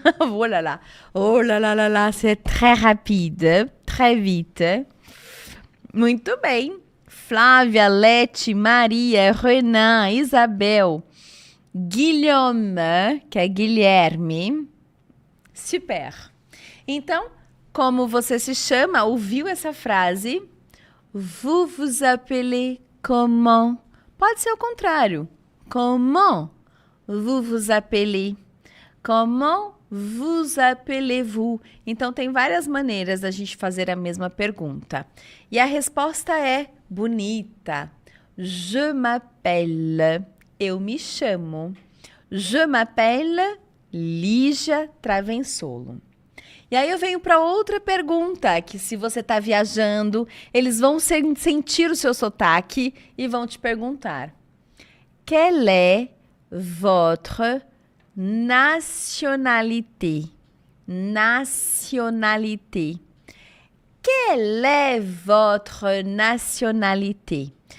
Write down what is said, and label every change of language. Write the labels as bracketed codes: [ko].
[fr] Oh là là, oh là là là là, c'est très rapide, très vite. [pt] Muito bem. Flávia, Lete, Maria, Renan, Isabel, Guilherme, que é Guilherme. Super. Então, como você se chama? Ouviu essa frase? [fr] Vous vous appelez comment? [pt] Pode ser o contrário. [fr] Comment vous vous appelez? Comment vous appelez-vous? [pt] Então, tem várias maneiras da gente fazer a mesma pergunta. E a resposta é bonita. [fr] Je m'appelle. [pt] Eu me chamo. [fr] Je m'appelle Lígia Travensolo. [pt] E aí eu venho para outra pergunta, que se você está viajando, eles vão sentir o seu sotaque e vão te perguntar. [fr] Quelle est votre nationalité? Nationalité. Quelle est votre nationalité?